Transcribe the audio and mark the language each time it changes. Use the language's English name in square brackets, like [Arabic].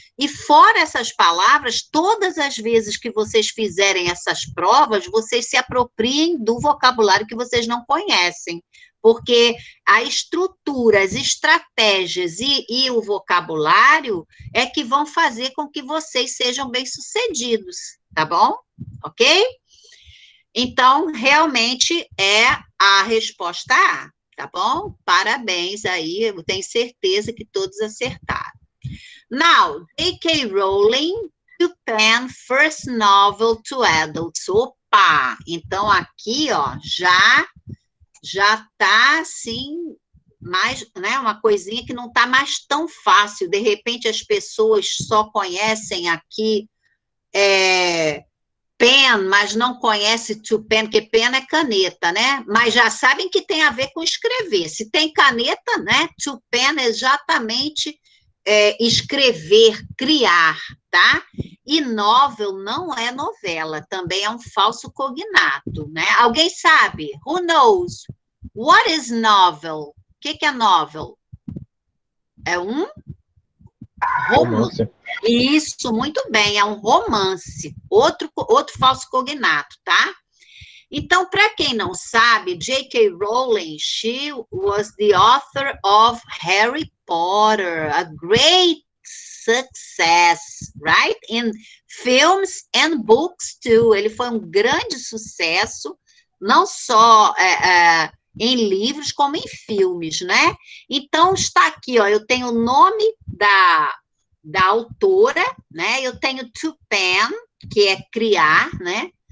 [Portuguese] E fora essas palavras, todas as vezes que vocês fizerem essas provas, vocês se apropriem do vocabulário que vocês não conhecem, porque a estrutura, as estratégias e o vocabulário é que vão fazer com que vocês sejam bem-sucedidos, tá bom? Ok? Então, realmente é a resposta A, tá bom? Parabéns aí, eu tenho certeza que todos acertaram. [English] Now, J.K. Rowling to pen first novel to adults. [Portuguese] Opa! Então, aqui, ó, já tá, assim, mais, né, uma coisinha que não tá mais tão fácil. De repente, as pessoas só conhecem aqui... pen, mas não conhece to pen, porque pen é caneta, né? Mas já sabem que tem a ver com escrever. Se tem caneta, né? To pen é exatamente escrever, criar, tá? E novel não é novela, também é um falso cognato, né? Alguém sabe? [English] Who knows? What is novel? [Portuguese] O que é novel? É um romance. Isso, muito bem, é um romance. Outro falso cognato, tá? Então, para quem não sabe, J.K. [English] Rowling, she was the author of Harry Potter, a great success, right? In films and books, too. [Portuguese] Ele foi um grande sucesso, não só em livros, como em filmes, né? Então, está aqui, ó, eu tenho o nome da autora, né? Eu tenho to pen, que é criar, né?